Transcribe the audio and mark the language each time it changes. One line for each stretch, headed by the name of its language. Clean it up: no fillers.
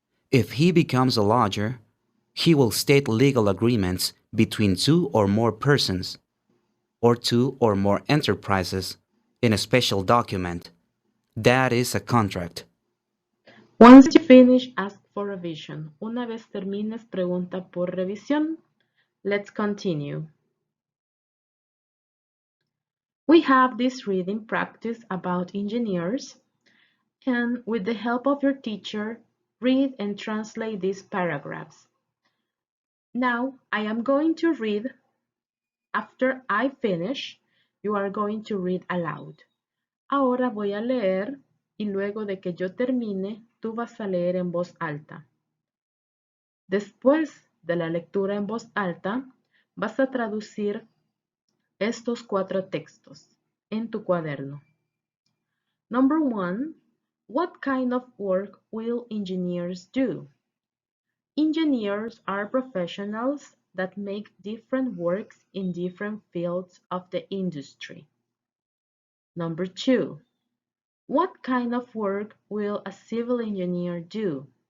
English: If he becomes a lawyer, he will state legal agreements between two or more persons or two or more enterprises in a special document. That is a contract. Once you finish, ask for revision.
Spanish: Una vez termines, pregunta por revisión.
English: Let's continue. We have this reading practice about engineers, and with the help of your teacher, read and translate these paragraphs. Now, I am going to read. After I finish, you are going to read aloud.
Spanish: Ahora voy a leer y luego de que yo termine, tú vas a leer en voz alta. Después de la lectura en voz alta, vas a traducir estos 4 textos en tu cuaderno.
English: Number 1. What kind of work will engineers do? Engineers are professionals that make different works in different fields of the industry. Number 2. What kind of work will a civil engineer do?